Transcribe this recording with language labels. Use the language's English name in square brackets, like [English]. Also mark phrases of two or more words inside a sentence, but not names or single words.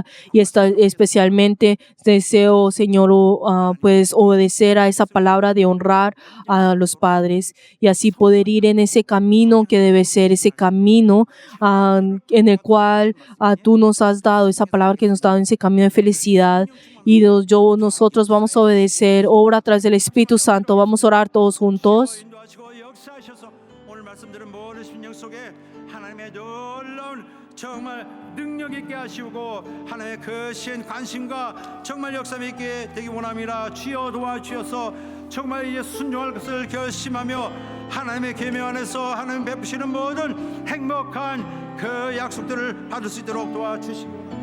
[Spanish] Y especialmente deseo, Señor, pues obedecer a esa palabra de honrar a los padres, y así poder ir en ese camino que debe ser, ese camino en el cual tú nos has dado, esa palabra que nos has dado, en ese camino de felicidad. Y nosotros vamos a obedecer, obra a través del Espíritu Santo. Vamos a orar todos juntos. [Korean] 오늘 말씀드린 모든 심령 속에 하나님의 놀라운 정말 능력 있게 하시고 하나님의 거신 관심과 정말 역사 있게 되기 원합니다. 주여 도와주셔서 정말 이제 순종할 것을 결심하며 하나님의 계명 안에서 하나님 베푸시는 모든 행복한 그 약속들을 받을 수 있도록 도와주시고,